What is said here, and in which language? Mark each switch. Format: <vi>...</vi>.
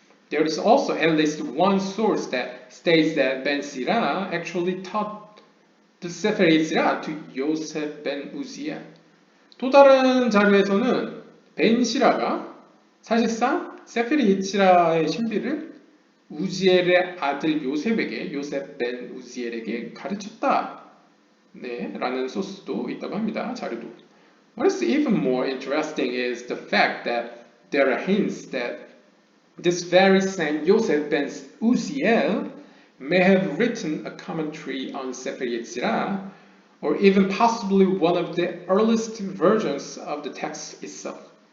<en>There is also at least one source that states that Ben-Sira actually taught the Sefer Yetzirah to Yosef ben Uziel.</en> <ko>또 다른 자료에서는 벤시라가 사실상 세페르 예치라의 신비를 우지엘의 아들 요셉 벤 우지엘에게 가르쳤다. 네, 라는 소스도 있다고 합니다. 자료도.</ko> <en>What is even more interesting is the fact that there are hints that this very same Yosef ben Uziel may have written a commentary on Sefer Yetzirah, or even possibly one of the earliest versions of the text itself.</en>